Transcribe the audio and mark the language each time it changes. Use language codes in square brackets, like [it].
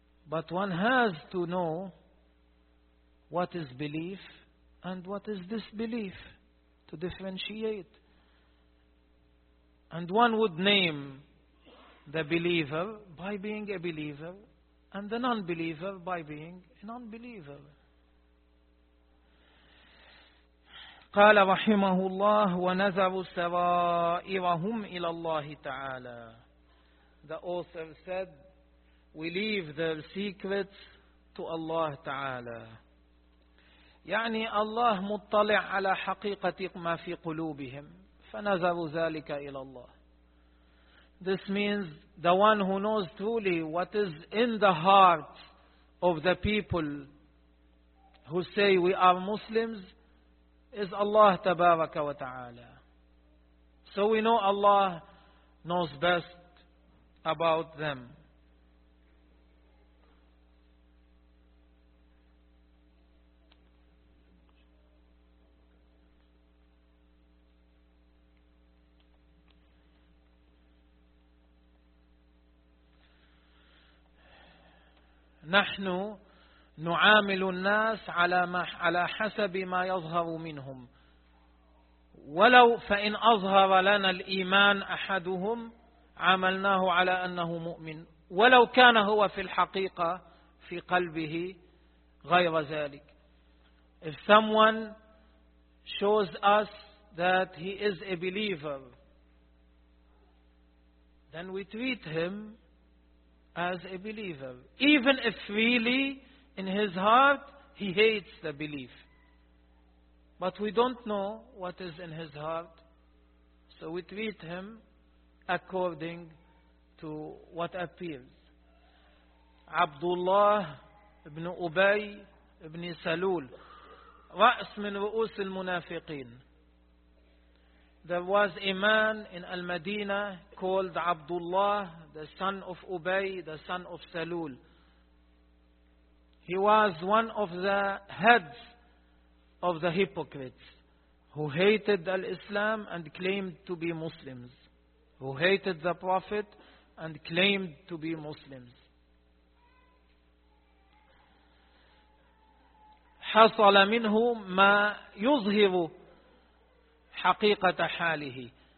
[en] But one has to know what is belief and what is disbelief to differentiate. And one would name the believer by being a believer and the non-believer by being a non-believer. [ar] قال رحمه الله ونذروا سرائرهم إلى الله تعالى. [en] The author said, we leave their secrets to Allah تعالى. [ar] يعني الله مطلع على حقيقة ما في قلوبهم. فنذروا ذلك إلى الله. [en] This means the one who knows truly what is in the heart of the people who say we are Muslims is Allah tabaraka wa ta'ala. So we know Allah knows best about them. [ar] نحن نعامل الناس على ما على حسب ما يظهر منهم ولو فإن أظهر لنا الإيمان أحدهم عملناه على أنه مؤمن ولو كان هو في الحقيقة في قلبه غير ذلك. [en] If someone shows us that he is a believer, then we treat him as a believer, even if really in his heart he hates the belief. But we don't know what is in his heart, so we treat him according to what appears. [ar] Abdullah ibn Ubay ibn Salul, ra's min ru'us al-munafiqin. [en] There was a man in Al-Madinah called Abdullah, the son of Ubay, the son of Salul. He was one of the heads of the hypocrites who hated Al-Islam and claimed to be Muslims, who hated the Prophet and claimed to be Muslims. [ar] حصل منه ما يظهر حقيقة حاله.